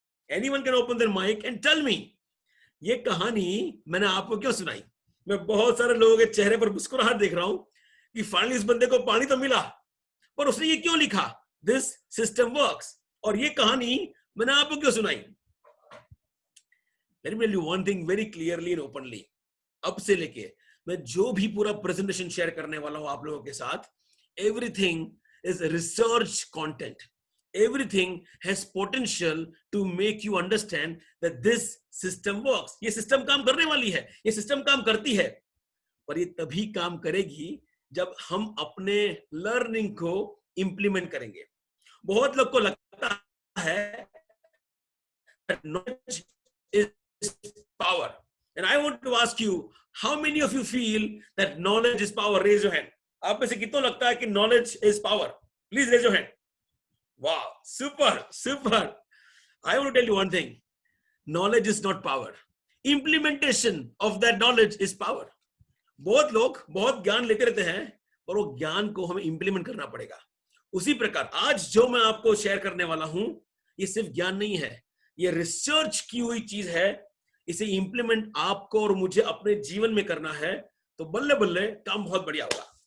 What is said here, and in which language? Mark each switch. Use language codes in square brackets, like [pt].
[en] anyone can open their mic and tell me, [hi] ये कहानी मैंने आपको क्यों सुनाई? मैं बहुत सारे लोगों के चेहरे पर मुस्कुराहट देख रहा हूं कि फाइनली इस बंदे को पानी तो मिला, पर उसने ये क्यों लिखा, [en] this system works, [hi] और ये कहानी मैंने आपको क्यों सुनाई? [en] Let me tell you one thing very clearly and openly. [hi] अब से लेके मैं जो भी पूरा प्रेजेंटेशन शेयर करने वाला हूं आप लोगों के साथ, [en] everything is research content. Everything has potential to make you understand that this system works. [hi] ये सिस्टम काम करने वाली है, ये सिस्टम काम करती है, पर ये तभी काम करेगी जब हम अपने लर्निंग को इंप्लीमेंट करेंगे। बहुत लोग को लगता है [en] that knowledge is power, and I want to ask you, how many of you feel that knowledge is power? Raise your hand. [hi] आप में से कितनों लगता है कि [en] knowledge is power? Please raise your hand. Wow, super, super. I want to tell you one thing. Knowledge is not power. Implementation of that knowledge is power. [hi] बहुत लोग बहुत ज्ञान लेते रहते हैं, पर वो ज्ञान को हमें इंप्लीमेंट करना पड़ेगा. उसी प्रकार आज जो मैं आपको शेयर करने वाला हूं, ये सिर्फ ज्ञान नहीं है, ये रिसर्च की हुई चीज है. इसे इंप्लीमेंट आपको और मुझे अपने जीवन में करना है, तो बल्ले बल्ले काम बहुत बढ़िया होगा.